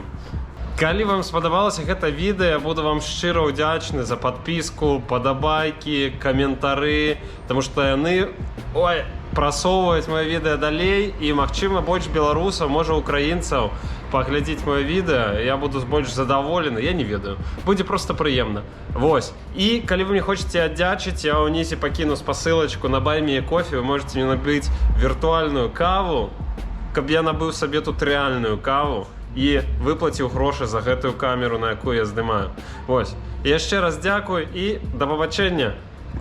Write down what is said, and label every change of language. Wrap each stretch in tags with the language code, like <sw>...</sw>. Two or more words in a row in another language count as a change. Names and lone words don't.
<be>Калі вам спадабалася гэта відэо, я буду вам шчыра ўдзячны за падпіску, падабайкі, каментары, таму што яны прасоўваюць моё відэо далей, і, магчыма, больш беларусаў, можа, украінцаў паглядзець моё відэо, я буду больш задаволены, я не ведаю. Будзе проста прыемна. Вось. І калі вы мне хочаце аддзячыць, я ўнізе пакіну спасылачку на Buy Me a Coffee, вы можете мне набыць віртуальную каву, каб я набыў сабе тут рэальную каву і выплаціў грошы за гэтую камеру, на якую я здымаю. Вось. І яшчэ раз дзякуй і да пабачэння!</be>